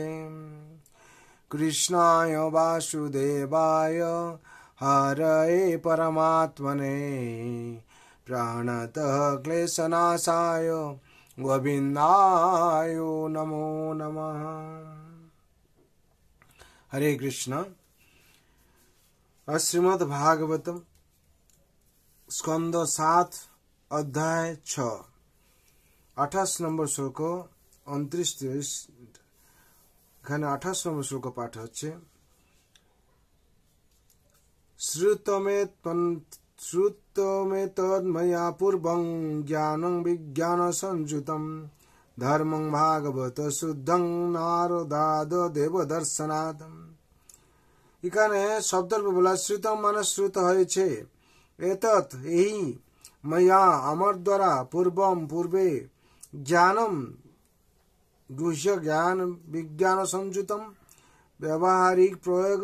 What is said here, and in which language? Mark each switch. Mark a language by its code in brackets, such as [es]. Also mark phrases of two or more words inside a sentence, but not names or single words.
[sa] कृष्णाय वासुदेवाय हरये परमात्मने प्रणतः क्लेशनाशाय गोविंदाय नमो नमः। [bn] হরে কৃষ্ণ। শ্রীমদ্ ভাগবতম স্কন্দ 7 অধ্যায় 6 28 নম্বর শ্লোক 29-30 এখানে 28 নম্বর শ্লোক পাঠ হচ্ছে। [sa] श्रुतमे तन्मया पूर्वं ज्ञानं विज्ञान संयुतं धर्मं भागवत शुद्धं नारदाद देव दर्शनाद। [bn] এখানে শব্দের বলা শ্রুতম মানে শ্রুত হয়েছে, এতৎ এই, ময়া আমার দ্বারা, পূর্বম পূর্বে, জ্ঞানম গুহ্য জ্ঞান, [sa] বিজ্ঞান সংযুতম [bn] ব্যবহারিক প্রয়োগ